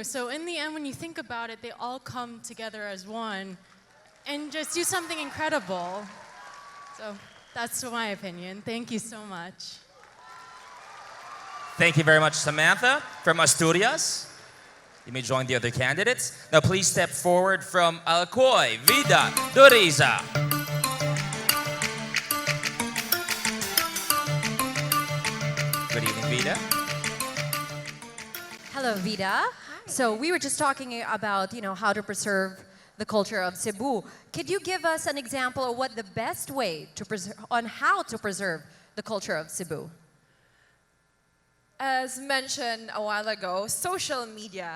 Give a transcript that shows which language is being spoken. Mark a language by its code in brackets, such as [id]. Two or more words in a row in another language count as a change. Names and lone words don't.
[en] So in the end, when you think about it, they all come together as one and just do something incredible. So that's my opinion. Thank you so much. Thank you very much, Samantha from Asturias. You may join the other candidates. Now please step forward from Alcoy, Vida, Doriza. Good evening, Vida. Hello, Vida. So we were just talking about, how to preserve the culture of Cebu. Could you give us an example of what the best way on how to preserve the culture of Cebu? As mentioned a while ago, social media.